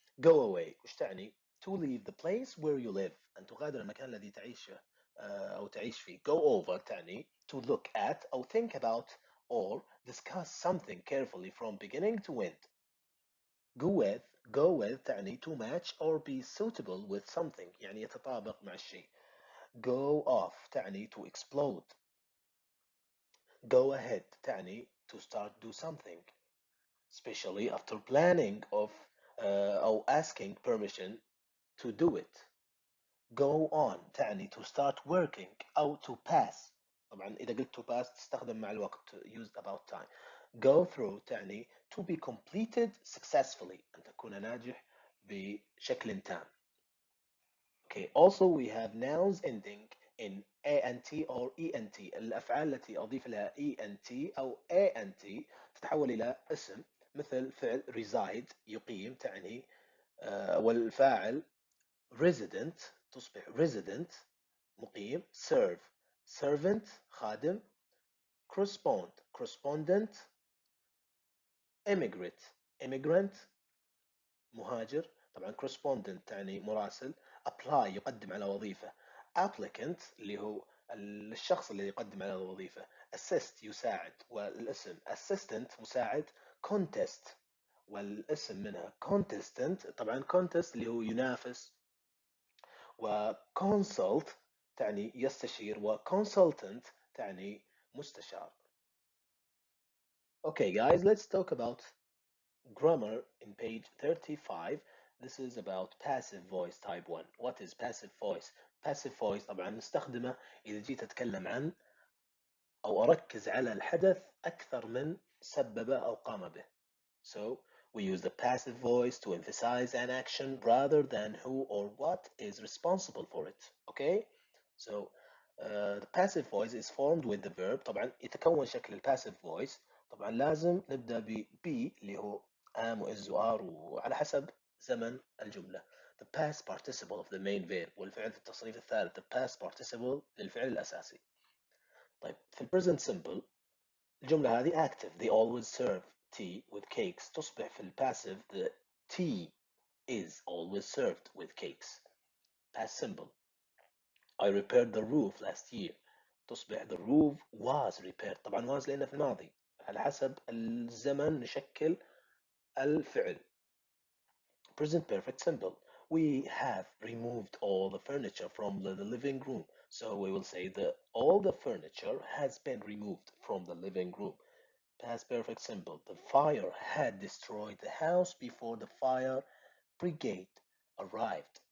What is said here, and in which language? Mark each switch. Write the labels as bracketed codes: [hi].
[ar] Go away وش تعني؟ [en] To leave the place where you live، [ar] أن تغادر المكان الذي تعيشه أو تعيش فيه. [en] Go over تعني to look at أو think about or discuss something carefully from beginning to end. Go with تعني to match or be suitable with something، [ar] يعني يتطابق مع الشيء. [en] Go off تعني to explode. Go ahead تعني to start do something, especially after planning of or asking permission to do it. Go on تعني to start working أو to pass. [ar] طبعا إذا قلت to pass تستخدم مع الوقت [en] used about time. Go through تعني to be completed successfully، [ar] أن تكون ناجح بشكل تام. [en] Okay, also we have nouns ending in ant or ent. [ar] الأفعال التي أضيف لها ent أو ant تتحول إلى اسم، مثل فعل reside يقيم تعني والفاعل resident تصبح resident مقيم. [en] serve servant خادم. correspondent immigrant مهاجر. [ar] طبعا correspondent تعني مراسل. apply يقدم على وظيفة. applicant اللي هو الشخص اللي يقدم على الوظيفة. assist يساعد والاسم assistant مساعد. contest والاسم منها contestant، طبعا contest اللي هو ينافس. وconsult تعني يستشير وconsultant تعني مستشار. [en] Okay guys, let's talk about grammar in page 35. This is about passive voice type 1. What is passive voice? [ar] Passive voice طبعا نستخدمه إذا جيت أتكلم عن أو أركز على الحدث أكثر من سببه أو قام به. [en] So we use the passive voice to emphasize an action rather than who or what is responsible for it. Okay? So the passive voice is formed with the verb. [ar] طبعا يتكون شكل الباسيف voice. طبعا لازم نبدأ ب be اللي هو am و is و are وعلى حسب زمن الجملة. [en] The past participle of the main verb [ar] والفعل في التصريف الثالث. [en] The past participle [ar] للفعل الأساسي. طيب في ال present simple الجملة هذه active. [en] They always serve tea with cakes. [ar] تصبح في الباسيف [en] the tea is always served with cakes. Past simple. I repaired the roof last year. تصبح the roof was repaired. [ar] طبعا was لأنه في الماضي. على حسب الزمن نشكل الفعل. [en] Present perfect simple. We have removed all the furniture from the living room. So we will say that all the furniture has been removed from the living room. Past perfect simple. The fire had destroyed the house before the fire brigade arrived.